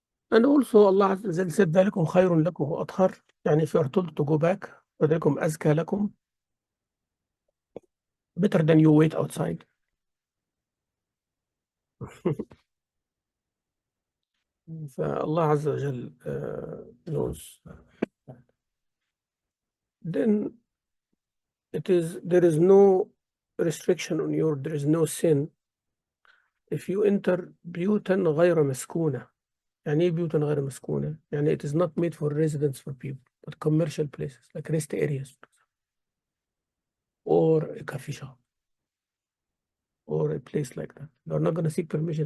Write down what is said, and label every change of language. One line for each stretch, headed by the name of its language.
English: And also Allah Azza wa Jalla said
Arabic: ذلكم خير لكم وأطهر.
English: يعني if you are told to go back,
Arabic: فذلكم أزكى لكم,
English: better than you wait outside.
Arabic: فالله عز وجل knows.
English: Then there is no restriction on there is no sin if you enter
Arabic: بيوتا غير مسكونة. يعني ايه بيوتا غير مسكونة؟
English: يعني it is not made for residence for people, but commercial places like rest areas or a coffee shop or a place like that. You're not going to seek permission.